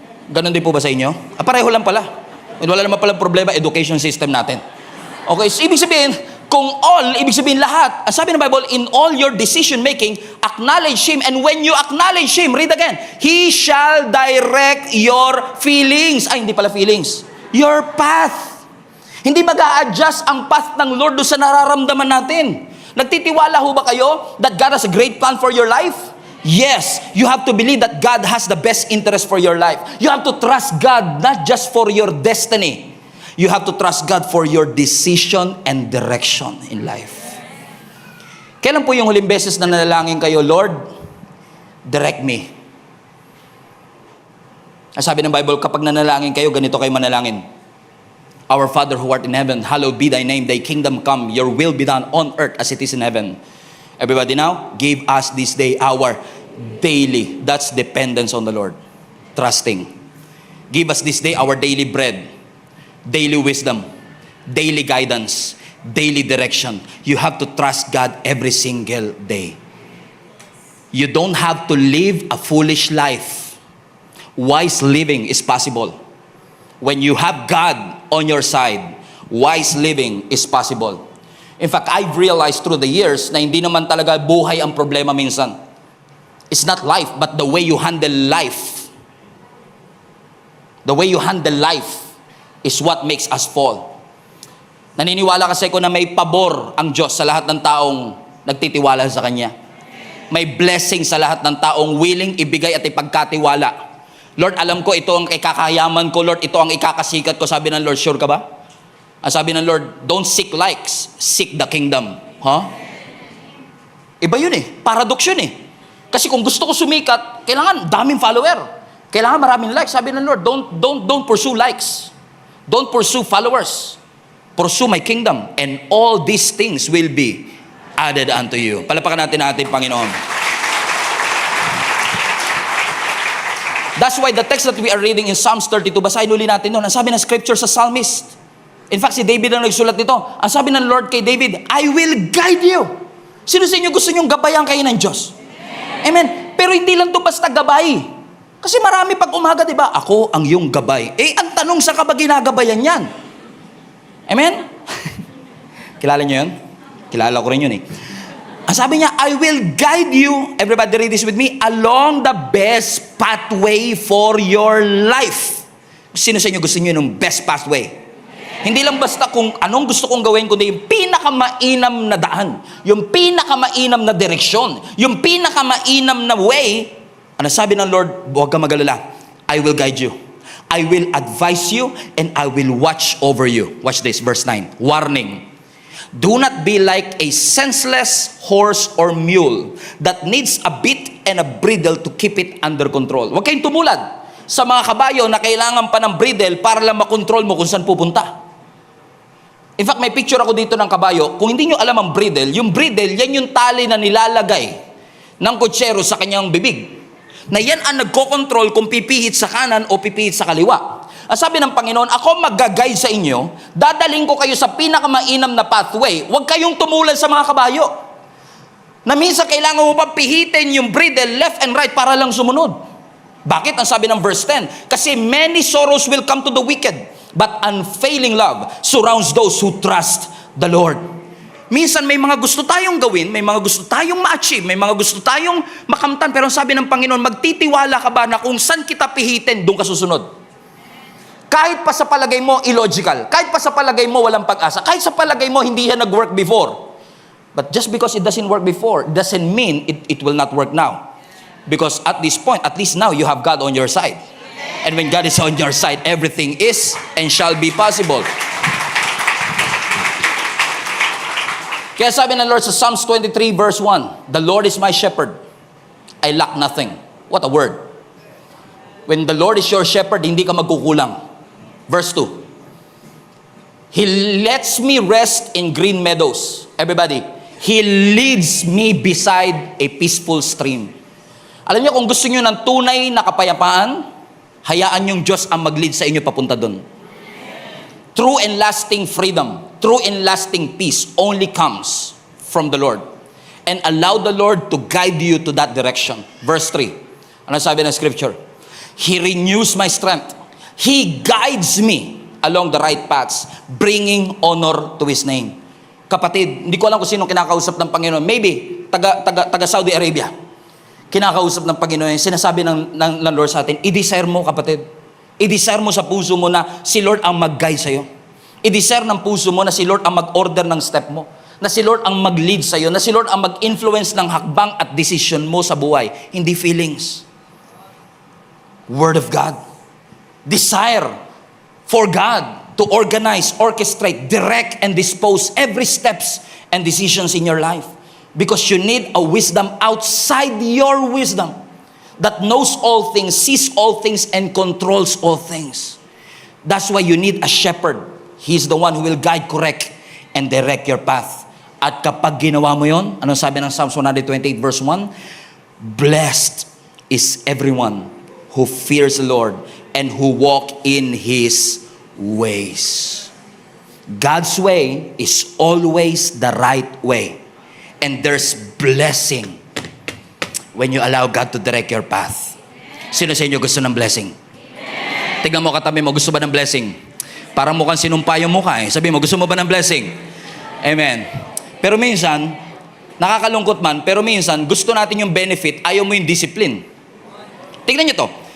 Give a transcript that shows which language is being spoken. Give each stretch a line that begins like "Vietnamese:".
Filipino: Ganon din po ba sa inyo? Pareho lang pala. Wala naman palang problema, education system natin. Okay, so ibig sabihin, kung all, ibig sabihin lahat. Ang sabi ng Bible,
English: in all your decision making, acknowledge Him. And when you acknowledge Him, read again, He shall direct your feelings.
Filipino: Hindi pala feelings.
English: Your path.
Filipino: Hindi mag-a-adjust ang path ng Lord doon sa nararamdaman natin. Nagtitiwala ho ba kayo
English: that God has a great plan for your life? Yes, you have to believe that God has the best interest for your life. You have to trust God not just for your destiny. You have to trust God for your decision and direction in life.
Filipino: Kailan po yung huling beses na nanalangin kayo, Lord,
English: direct me?
Filipino: Ang sabi ng Bible, kapag nanalangin kayo, ganito kayo manalangin.
English: Our Father who art in heaven, hallowed be thy name. Thy kingdom come, your will be done on earth as it is in heaven. Everybody now, give us this day our daily. That's dependence on the Lord. Trusting. Give us this day our daily bread, daily wisdom, daily guidance, daily direction. You have to trust God every single day. You don't have to live a foolish life. Wise living is possible. When you have God on your side, wise living is possible. In fact, I've realized through the years
Filipino: na hindi naman talaga buhay ang problema minsan.
English: It's not life, but the way you handle life. The way you handle life is what makes us fall.
Filipino: Naniniwala kasi ko na may pabor ang Diyos sa lahat ng taong nagtitiwala sa Kanya. May blessing sa lahat ng taong willing ibigay at ipagkatiwala. Lord, alam ko ito ang ikakayaman ko, Lord, ito ang ikakasikat ko. Sabi ng Lord, sure ka ba? Ang sabi ng Lord,
English: don't seek likes, seek the kingdom.
Filipino: Iba yun eh. Paradox yun eh. Kasi kung gusto ko sumikat, kailangan daming follower. Kailangan maraming likes. Sabi ng
English: Lord, don't pursue likes. Don't pursue followers. Pursue my kingdom. And all these things will be added unto you.
Filipino: Palapakan natin ang ating Panginoon.
English: That's why the text that we are reading in Psalms 32,
Filipino: basahin uli natin doon. Ang sabi ng
English: scripture sa psalmist.
Filipino: In fact, si David ang nagsulat nito. Ang sabi ng Lord kay David,
English: I will guide you.
Filipino: Sino sa inyo gusto nyong gabayan kayo ng Diyos? Amen. Pero hindi lang to basta gabay. Kasi marami pag umaga, di ba? Ako ang iyong gabay. Ang tanong sa ka ba ginagabayan yan? Amen? Kilala niyo yun? Kilala ko rin yun eh. Ang sabi niya,
English: I will guide you, everybody read this with me, along the best pathway for your life.
Filipino: Sino sa inyo gusto niyo ng best pathway? Hindi lang basta kung anong gusto kong gawin, kundi yung pinakamainam na daan, yung pinakamainam na direksyon, yung pinakamainam na way. Ano sabi ng Lord? Huwag ka mag-alala.
English: I will guide you. I will advise you and I will watch over you. Watch this, verse 9. Warning. Do not be like a senseless horse or mule that needs a bit and a bridle to keep it under control.
Filipino: Huwag kayong tumulad sa mga kabayo na kailangan pa ng bridle para lang makontrol mo kung saan pupunta. In fact, may picture ako dito ng kabayo. Kung hindi nyo alam ang bridle, yan yung tali na nilalagay ng kutsero sa kanyang bibig. Na yan ang nagko-control kung pipihit sa kanan o pipihit sa kaliwa. Ang sabi ng Panginoon, ako mag-guide sa inyo, dadaling ko kayo sa pinakamainam na pathway. Huwag kayong tumulad sa mga kabayo. Na minsan kailangan mo pa pihitin yung bridle left and right para lang sumunod. Bakit? Ang sabi ng
English: verse 10, kasi many sorrows will come to the wicked, but unfailing love surrounds those who trust the Lord.
Filipino: Minsan may mga gusto tayong gawin, may mga gusto tayong ma-achieve, may mga gusto tayong makamtan, pero ang sabi ng Panginoon, magtitiwala ka ba na kung saan kita pihitin, doon ka susunod? Kahit pa sa palagay mo illogical, kahit pa sa palagay mo walang pag-asa, kahit sa palagay mo hindi yan nag-work before.
English: But just because it doesn't work before, doesn't mean it will not work now. Because at this point, at least now, you have God on your side. And when God is on your side, everything is and shall be possible.
Filipino: Kaya sabi ng
English: Lord sa Psalms 23 verse 1, the Lord is my shepherd, I lack nothing. What a word. When the Lord is your shepherd,
Filipino: hindi ka magkukulang.
English: Verse 2, He lets me rest in green meadows. Everybody, He leads me beside a peaceful stream.
Filipino: Alam niyo, kung gusto niyo ng tunay na kapayapaan, hayaan yung Diyos ang mag-lead sa inyo papunta doon.
English: True and lasting freedom, true and lasting peace only comes from the Lord. And allow the Lord to guide you to that direction. Verse 3,
Filipino: ano sabi ng
English: scripture? He renews my strength. He guides me along the right paths, bringing honor to His name.
Filipino: Kapatid, hindi ko alam kung sino kinakausap ng Panginoon. Maybe, taga Saudi Arabia. Kinakausap ng Panginoon. Sinasabi ng Lord sa atin, i-desire mo, kapatid. I-desire mo sa puso mo na si Lord ang mag-guide sa'yo. I-desire ng puso mo na si Lord ang mag-order ng step mo. Na si Lord ang mag-lead sa'yo. Na si Lord ang mag-influence ng hakbang at decision mo sa buhay. Hindi
English: feelings. Word of God. Desire for God to organize, orchestrate, direct, and dispose every steps and decisions in your life. Because you need a wisdom outside your wisdom that knows all things, sees all things, and controls all things. That's why you need a shepherd He's the one who will guide, correct, and direct your path.
Filipino: At kapag ginawa mo yon, anong sabi ng Psalms 128 verse 1?
English: Blessed is everyone who fears the Lord and who walk in His ways. God's way is always the right way. And there's blessing when you allow God to direct your path.
Filipino: Sino sa inyo gusto ng blessing? Tignan mo katabi mo, gusto ba ng blessing? Parang mukhang sinumpa yung mukha eh. Sabi mo, gusto mo ba ng blessing? Amen. Pero minsan, nakakalungkot man, pero minsan, gusto natin yung benefit, ayaw mo yung discipline. Tignan nyo to.